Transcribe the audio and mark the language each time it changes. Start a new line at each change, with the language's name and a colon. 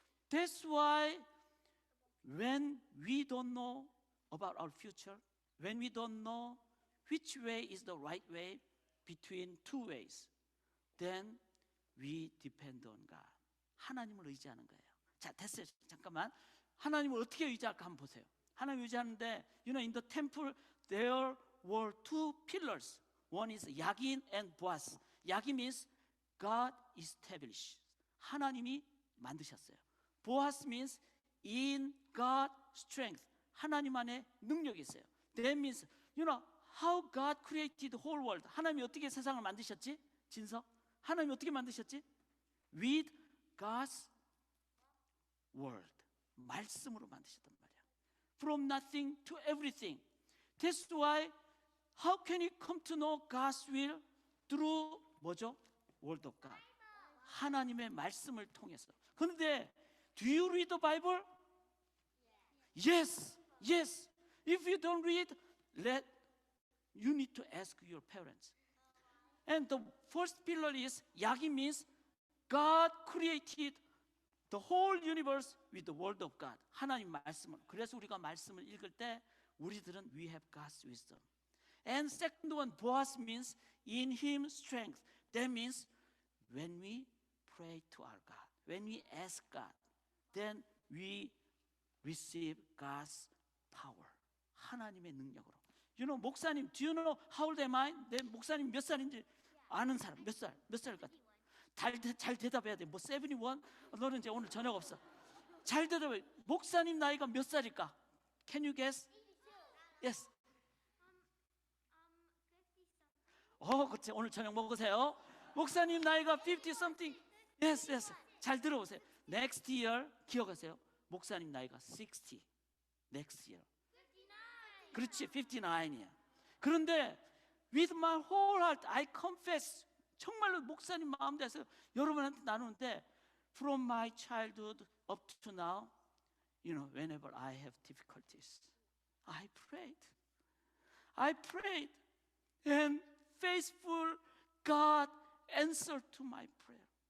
English: That's why when we don't know about our future, when we don't know which way is the right way between two ways, then we depend on God.
Korean: 하나님을 의지하는 거예요. 자, 됐어요. 잠깐만. 하나님을 어떻게 의지할까 한번 보세요. 하나님 의지하는데,
English: you know, in the temple there were two pillars. One is 야긴 and 보아스. 야긴 means God established.
Korean: 하나님이 만드셨어요.
English: 보아스 means in God strength.
Korean: 하나님 안에 능력이 있어요.
English: That means, you know, how God created the whole world.
Korean: 하나님이 어떻게 세상을 만드셨지? 진서? 하나님이 어떻게 만드셨지?
English: With God's word.
Korean: 말씀으로 만드셨단 말이야.
English: From nothing to everything. That's why how can you come to know God's will? Through
Korean: 뭐죠?
English: Word of God.
Korean: 하나님의 말씀을 통해서. 그런데
English: do you read the Bible? Yes. Yes. If you don't read, you need to ask your parents. And the first pillar is 야기 means God created the whole universe with the word of God.
Korean: 하나님 말씀을. 그래서 우리가 말씀을 읽을 때 우리들은
English: we have God's wisdom. And second one, Boaz means in him strength. That means when we pray to our God, when we ask God, then we receive God's power.
Korean: 하나님의 능력으로.
English: You know, 목사님, do you know how old am I?
Korean: 내 목사님 몇 살인지 아는 사람 몇 살 같아? 잘 대답해야 돼. 뭐 71? 너는 이제 오늘 저녁 없어. 잘 대답해. 목사님 나이가 몇 살일까?
English: Can you guess? Yes.
Korean: 그치. 오늘 저녁 먹으세요. 목사님 나이가
English: 50 something.
Korean: Yes, yes. 잘 들어보세요.
English: Next year
Korean: 기억하세요. 목사님 나이가 60.
English: Next year.
Korean: 그렇지, 59이야. 그런데
English: with my whole heart I confess.
Korean: 정말로 목사님 마음 대해서 여러분한테 나누는데
English: from my childhood up to now, you know, whenever I have difficulties, I prayed, and faithful God answered to my prayer.